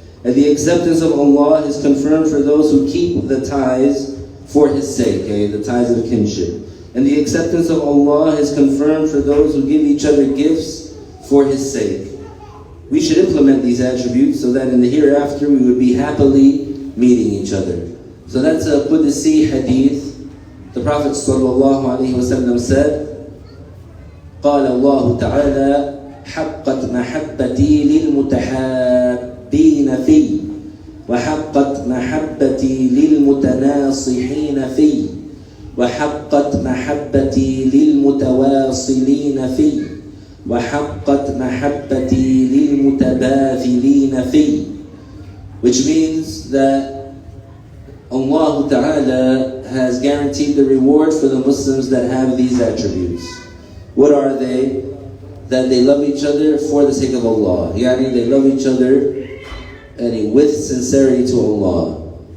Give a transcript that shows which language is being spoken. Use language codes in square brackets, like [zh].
[en] And the acceptance of Allah is confirmed for those who keep the ties for His sake, okay, the ties of kinship. And the acceptance of Allah is confirmed for those who give each other gifts for His sake. We should implement these attributes so that in the hereafter we would be happily meeting each other. So that's a Qudsi hadith. [ar] The Prophet ﷺ said, قال الله تعالى حقت محبتي للمتحابين في وحقت محبتي للمتناصحين في وحقت محبتي للمتواصلين في وحقت محبتي للمتباذلين في. [en] Which means that Allah Ta'ala has guaranteed the reward for the Muslims that have these attributes. What are they? That they love each other for the sake of Allah. Yani they love each other with sincerity to Allah.